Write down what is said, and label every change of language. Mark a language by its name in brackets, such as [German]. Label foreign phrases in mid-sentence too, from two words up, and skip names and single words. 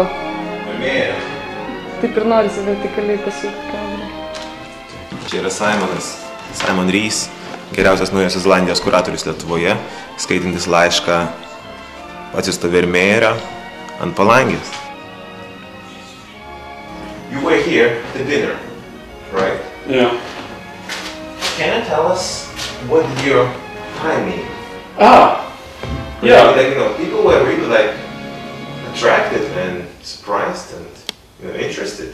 [Lithuanian] Taip ir norisi vertikaliai pasukti kamerą. Čia yra Simon Rees, geriausias Naujosios Zelandijos kuratorius Lietuvoje, skaitantis laišką atsiųstą Vermeerą ant palangės. [English] You were here at dinner, right? Yeah. Can you tell us what did your time mean? Yeah. People were really attracted and surprised and interested.